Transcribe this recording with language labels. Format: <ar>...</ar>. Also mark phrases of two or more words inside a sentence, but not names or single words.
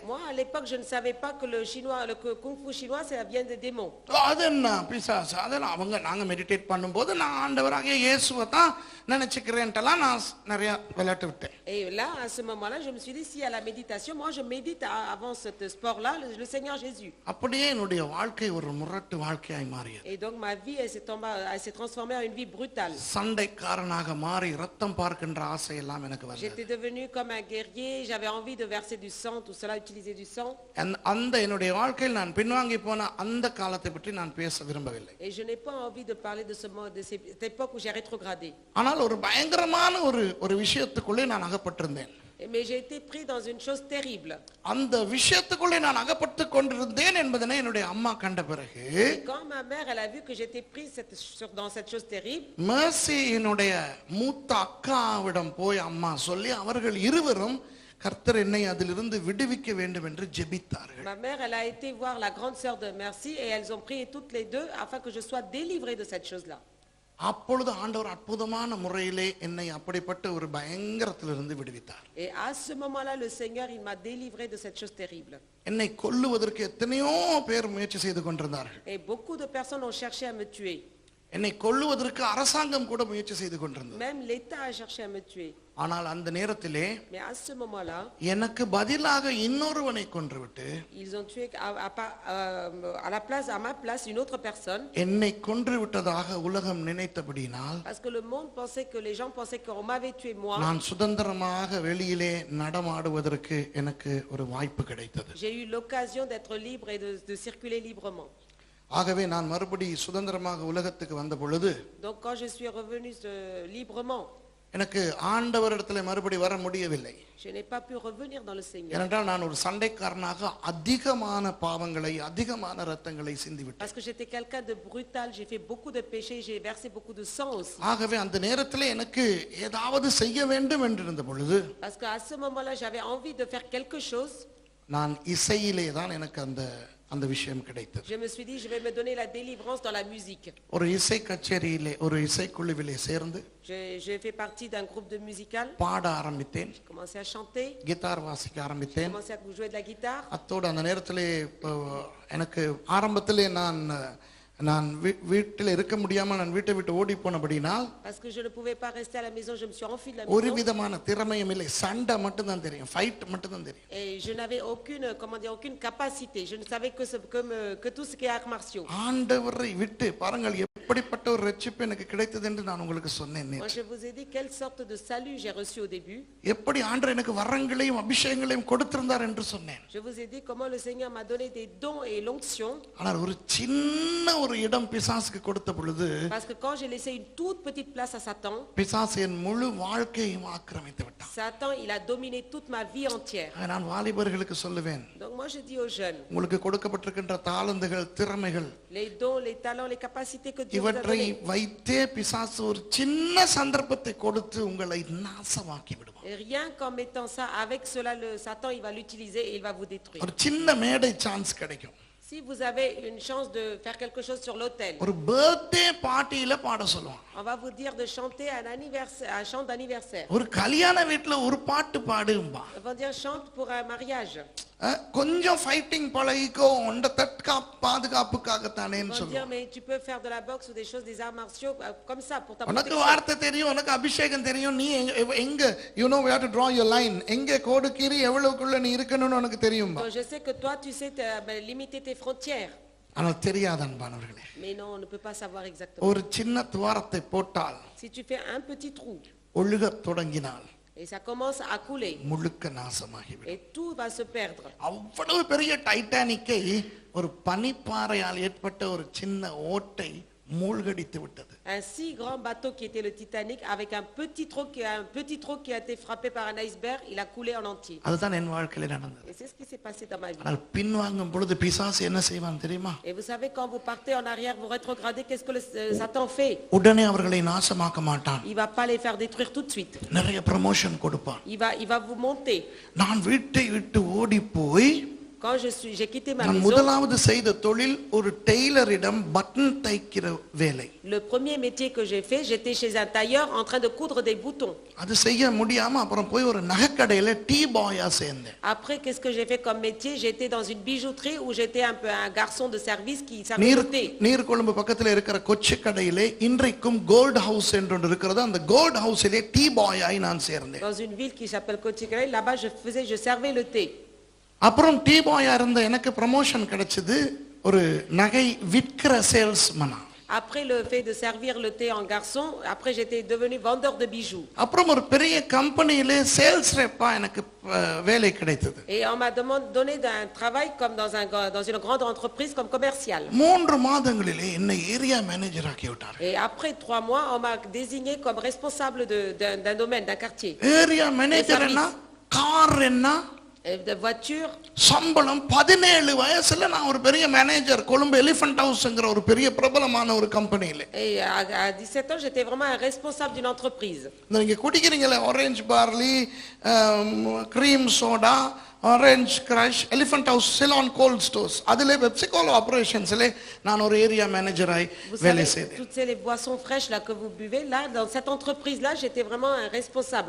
<fr>Moi à l'époque je ne savais pas que le kung fu chinois ça vient des démons.</fr> <ta>அது என்ன பிசாசு, அதெல்லாம் நாங்க மெடிடேட் பண்ணும்போது நான் ஆண்டவராகிய இயேசுவை தான் நினைச்சுக்கிறேன்ட்டெல்லாம் நான் நிறைய விளையாட்டு விட்டேன்.</ta> <fr>Et là à ce moment-là je me suis dit, si à la méditation, moi je médite avant ce sport là le Seigneur Jésus.</fr> <ta>அப்படியே என்னுடைய வாழ்க்கை ஒரு முரட்டு வாழ்க்கையாய் மாறியது.</ta> <fr>Et donc ma vie elle s'est transformée en une vie brutale.</fr> <ta>சண்டைக்காரனாக மாறி ரத்தம் பார்க்கின்ற ஆசை எல்லாம் எனக்கு வந்தது.</ta> <fr>J'étais devenu comme un guerrier, j'avais envie de verser du sang, tout cela, utiliser du sang.</fr> <ta>அந்த என்னுடைய வாழ்க்கையில் நான் பின்வாங்கி போன அந்த காலத்தை பற்றி நான் பேச விரும்பவில்லை.</ta> <fr>Et je n'ai pas envie de parler de cette époque où j'ai rétrogradé.</fr> <ta>ஆனால் ஒரு பயங்கரமான ஒரு விஷயத்துக்குள்ளே நான் அகப்பட்டிருந்தேன்.</ta> <fr>Mais j'ai été pris dans une chose terrible.</fr> <ta>அந்த விஷயத்துக்குள்ளே நான் அகப்பட்டு கொண்டிருந்தேன் என்பதனை என்னுடைய அம்மா கண்ட பிறகு,</ta> <fr>quand ma mère elle a vu que j'étais prise dans cette chose terrible,</fr> <ta>மேசியினுடைய மூத்த அக்காவிடம் போய் அம்மா சொல்லி அவர்கள் இருவரும் கர்த்தர் என்னை அதிலிருந்து விடுவிக்க வேண்டும் என்று ஜெபித்தார்கள்.</ta> <fr>Ma mère elle a été voir la grande sœur de Merci et elles ont prié toutes les deux afin que je sois délivrée de cette chose-là.</fr> <ta>அப்பொழுது ஆண்டவர் அற்புதமான முறையிலே என்னை அப்படிப்பட்ட ஒரு பயங்கரத்திலிருந்து விடுவித்தார்.</ta> <fr>Et à ce moment-là le Seigneur il m'a délivré de cette chose terrible.</fr> <ta>என்னை கொல்லுவதற்கு எத்தனையோ பேர் முயற்சி செய்து கொண்டிருந்தார்கள்.</ta> <fr>Et beaucoup de personnes ont cherché à me tuer.</fr> <ta>என்னை கொல்லுவதற்கு அரசாங்கம் கூட முயற்சி செய்து கொண்டிருந்தது.</ta> <fr>Même l'État a cherché à me tuer.</fr> <ta>ஆனால் அந்த நேரத்திலே</ta> <fr>Mais à ce moment-là,</fr> <ta>எனக்கு பதிலாக இன்னொருவனை கொன்றுவிட்டு,</ta> <fr>ils ont tué à ma place une autre personne.</fr> <ta>என்னை கொன்றுவிட்டதாக உலகம் நினைத்தபடியினால்,</ta> <fr>Parce que le monde pensait, que les gens pensaient qu'on m'avait tué moi.</fr> <ta>நான் சுதந்திரமாக வெளியிலே நடமாடுவதற்கு எனக்கு ஒரு வாய்ப்பு கிடைத்தது.</ta> <fr>J'ai eu l'occasion d'être libre et de circuler librement.</fr> <ta>ஆகவே நான் மறுபடி சுதந்திரமாக உலகத்துக்கு வந்த பொழுது,</ta> <fr>Donc quand je suis revenu librement,</fr> <ta>எனக்கு ஆண்டவரிடத்தில் மறுபடி வர முடியவில்லை.</ta> <fr>je n'ai pas pu revenir dans le Seigneur.</fr> <ta>ஏனென்றால் நான் ஒரு சண்டைக்காரனாக அதிகமான பாவங்களை அதிகமான ரத்தங்களை சிந்திவிட்டேன்.</ta> <fr>Parce que j'étais quelqu'un de brutal, j'ai fait beaucoup de péchés, j'ai versé beaucoup de sang aussi.</fr> <ta>ஆகவே அந்த நேரத்தில் எனக்கு ஏதாவது செய்ய வேண்டும் என்றிருந்த பொழுது,</ta> <fr>Parce que à ce moment-là j'avais envie de faire quelque chose.</fr> <ta>நான் இசையிலே தான் எனக்கு அந்த விஷயம் கிடைத்தது.</ta> <fr>Je me suis dit, je vais me donner la délivrance dans la musique.</fr> <ta>ஒரு இசை கச்சேரியிலே ஒரு இசைக்குழுவிலே சேர்ந்து</ta> <fr>J'ai fait partie d'un groupe de musical.</fr> <ta>பாட ஆரம்பித்தேன்.</ta> <fr>J'ai commencé à chanter.</fr> <ta>கிட்டார் வாசிக்க</ta> <fr>J'ai</fr> <ta>ஆரம்பித்தேன்.</ta> <fr>commencé à jouer de la guitare.</fr> <ta>அத்தோடு அந்த நேரத்திலே எனக்கு ஆரம்பத்திலே நான் நான் வீட்டில் இருக்க முடியாம நான் வீட்டை விட்டு ஓடி போனபடினால்</ta> <fr>Parce que je ne pouvais pas rester à la maison, je me suis enfui de la</fr> <ta>ஒரு</ta> <fr>maison.</fr> <ta>விதமான திறமையும் இல்லை, சண்டை மட்டும் தான் தெரியும், ஃபைட் மட்டும் தான் தெரியும்.</ta> <fr>Et je n'avais aucune, comment dire, aucune capacité. Je ne savais que tout ce qui est arts martiaux.</fr> <ta>ஆண்டவரை விட்டு பாருங்கள் எப்படிப்பட்ட ஒரு ரட்சிப்பு எனக்கு கிடைத்தது என்று நான் உங்களுக்கு சொன்னேன்.</ta> <fr>Moi, je vous ai dit quelle sorte de salut j'ai reçu au début.</fr> <ta>எப்படி ஆண்டவர் எனக்கு வரங்களையும் அபிஷேகங்களையும் கொடுத்திருந்தார் என்று சொன்னேன்.</ta> <fr>Je vous ai dit comment le Seigneur m'a donné des dons et l'onction.</fr> <ta>ஆனால் ஒரு சின்ன ஒரு இடம் பிசாசுக்கு கொடுத்த பொழுது</ta> <fr>Parce que quand j'ai laissé une toute petite place à Satan,</fr> <ta>பிசாசு என் முழு வாழ்க்கையையும் ஆக்கிரமித்து விட்டான்.</ta> <fr>Satan, il a dominé toute ma vie entière.</fr> <ta>நான் வாலிபர்களுக்கு சொல்லுவேன்,</ta> <fr>Donc moi, je dis aux jeunes,</fr> <ta>உங்களுக்கு கொடுக்கப்பட்டிருக்கின்ற தாளந்துகள், திறமைகள்,</ta> <fr>les dons, les talents, les capacités que Dieu vous a</fr> <ta>இவற்றை</ta> <fr>données.</fr> <ta>வைத்தே பிசாசு ஒரு சின்ன சந்தர்ப்பத்தை கொடுத்து உங்களை நாசமாக்கி விடுவான்.</ta> <fr>Et rien qu'en mettant ça, avec cela, le Satan, il va l'utiliser et il va vous détruire.</fr> <ta>ஒரு சின்ன மேடை சான்ஸ் கிடைக்கும்.</ta> <fr>Si vous avez une chance de faire quelque chose sur l'autel,</fr> <ta>ஒரு</ta> <en>birthday party</en> <ta>பாட சொல்லுவான்.</ta> <fr>on va vous dire de chanter un anniversaire, un chant d'anniversaire.</fr> <ta>ஒரு கல்யாண வீட்டுல ஒரு பாட்டு பாடும்பா.</ta> <fr>On va dire chante pour un mariage.</fr> <ta>கொஞ்சம் ஃபைட்டிங் பழகிக்கோ, உண்ட பாதுகாப்புக்காகத்தானேன்னு</ta> <fr>On va dire</fr> <ta>சொல்லுவான்.</ta> <fr>mais tu peux faire de la boxe ou des choses, des arts martiaux comme ça pour ta</fr> <ta>உனக்கு</ta> <fr>protection.</fr> <ta>வார்த்தை தெரியும், உனக்கு அபிஷேகம் தெரியும், நீ எங்க</ta> <en>you know where to draw your line,</en> <ta>எங்க கோடு கீறி எவ்வளவுக்குள்ள நீ இருக்கணும்னு உனக்கு தெரியும்பா.</ta> <fr>Donc je sais que toi tu sais limiter tes frontières.</fr> <ta>ஆனால் தெரியாத அன்பானவர்களே,</ta> <fr>Mais non, on ne peut pas savoir exactement.</fr> <ta>ஒரு சின்ன துவாரத்தை போட்டால்</ta> <fr>Si tu fais un petit trou</fr> <ta>ஒழுகத் தொடங்கினால்</ta> <fr>et ça commence à couler</fr> <ta>முழுக்க நாசமாகிவிடும்.</ta> <fr>et tout va se perdre.</fr> <ta>அவ்வளவு பெரிய டைட்டானிக்கை ஒரு பனிப்பாறையால் ஏற்பட்ட ஒரு சின்ன ஓட்டை மூழ்கடித்து விட்டது.</ta> <fr>Un si grand bateau qui était le Titanic avec un petit trou qui a été frappé par un iceberg, il a coulé en entier.</fr> <ta>அதுதான் என் வாழ்க்கையில நடந்தது.</ta> <fr>Et c'est ce qui s'est passé dans ma vie.</fr> <ta>ஆனால் பின்வாங்கும் பொழுது பிசாசு என்ன செய்வான் தெரியுமா?</ta> <fr>Et vous savez, quand vous partez en arrière, vous rétrogradez, qu'est-ce que Satan fait?</fr> <ta>உடனே அவர்களை நாசமாக்க மாட்டான்.</ta> <fr>Il va pas les faire détruire tout de suite.</fr> <ta>நிறைய ப்ரமோஷன் கொடுப்பான்.</ta> <fr>Il va vous monter.</fr> <ta>நான் வீட்டை விட்டு ஓடி போய்</ta> <fr>Quand j'ai quitté ma</fr> <ta>நான்</ta> <fr>maison,</fr> <ta>முதலாவது செய்த தொழில் ஒரு டெய்லரிடம் பட்டன் தைக்கிற வேலை.</ta> <fr>le premier métier que j'ai fait, j'étais chez un tailleur en train de coudre des boutons.</fr> <ta>அது செய்ய முடியாம அப்புறம் போய் ஒரு நகைக்கடையில</ta> <en>tea boy</en> <ta>சேர்ந்தேன்.</ta> <fr>Après, qu'est-ce que j'ai fait comme métier? J'étais dans une bijouterie où j'étais un peu un garçon de service qui savait noter.</fr> <ta>நீர்கொழும்பு பக்கத்துல இருக்கிற கொச்சி கடையிலே இன்றைக்கும் கோல்ட் ஹவுஸ் என்று ஒன்று இருக்கிறது. அந்த கோல்ட் ஹவுஸிலே</ta> <en>tea boy</en> <ta>நான் சேர்ந்தேன்.</ta> <fr>Dans une ville qui s'appelle Kochikale, là-bas je servais le thé.</fr> <ta>அப்புறம்</ta> <en>tea boy</en> <ta>இருந்த எனக்கு ப்ரமோஷன் கிடைச்சது ஒரு நகை விற்கிற சேல்ஸ்மனா.</ta> <fr>Après le fait de servir le thé en garçon, après j'étais devenu vendeur de bijoux.</fr> <ta>அப்புறம் ஒரு பெரிய கம்பெனியிலே</ta> <en>sales rep</en> <ta>எனக்கு வேலை கிடைத்தது.</ta> <fr>Et on m'a donné un travail comme dans une grande entreprise comme commercial.</fr> <ta>3 மாதங்களிலே என்னை</ta> <en>area manager</en> <ta>ஆக்கி விட்டார்.</ta> <fr>Et après 3 mois, on m'a désigné comme responsable d'un domaine, d'un quartier.</fr> <en>area manager</en> <ta>என்ன, கார் என்ன,</ta> <fr>De voiture.</fr> <ta>சம்பளம் 17 வயசுல நான் ஒரு பெரிய மேனேஜர் கொழும்பு எலிஃபண்ட் ஹவுஸ்ங்கற ஒரு பெரிய பிரபலமான ஒரு கம்பெனில.</ta> <fr>Et à 17 ans, j'étais vraiment un responsable d'une entreprise.</fr> <ta>நீங்க குடிக்கிறீங்களே ஆரஞ்சு பார்லி, கிரீம் சோடா, ஆரஞ்ச் கிரஷ், எலிஃபண்ட் ஹவுஸ், சிலான் கோல்ட் ஸ்டோர்ஸ், அதிலே பெப்சிகோலோ ஆபரேஷன்ஸ்ல நான் ஒரு</ta> <en>area manager</en> <ta>வேலை செய்தேன்.</ta> <fr>Toutes ces boissons fraîches là que vous buvez là, dans cette entreprise là, j'étais vraiment un responsable.</fr>